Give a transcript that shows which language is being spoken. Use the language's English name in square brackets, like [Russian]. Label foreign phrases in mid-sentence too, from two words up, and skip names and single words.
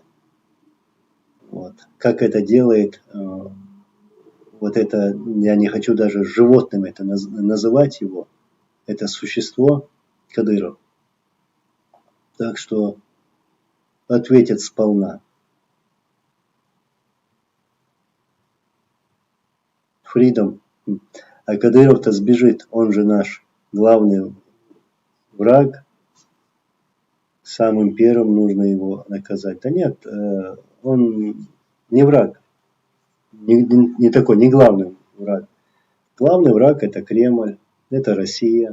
[Russian] Вот. Как это делает, вот это, я не хочу даже животным это называть его, это существо Кадыров. Так что ответит сполна. Фридом. А Кадыров-то сбежит, он же наш главный враг. Самым первым нужно его наказать. Да нет, он не враг. Не такой, не главный враг. Главный враг это Кремль, это Россия.